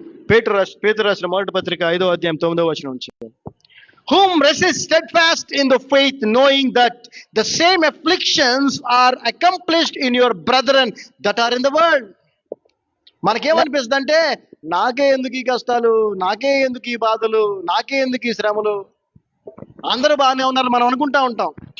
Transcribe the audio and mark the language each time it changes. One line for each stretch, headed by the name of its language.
Telugu: పేతురు రాసిన మొదటి పత్రిక 5వ అధ్యాయం 9వ వచనం నుంచి.
English: Whom resist steadfast in the faith, knowing that the same afflictions are accomplished in your brethren that are in the world.
Telugu: మనకేమనిపిస్తుంది అంటే, నాకే ఎందుకు ఈ కష్టాలు, నాకే ఎందుకు ఈ బాధలు, నాకే ఎందుకు ఈ శ్రమలు, అందరూ బాగానే ఉన్నారు మనం అనుకుంటా ఉంటాం.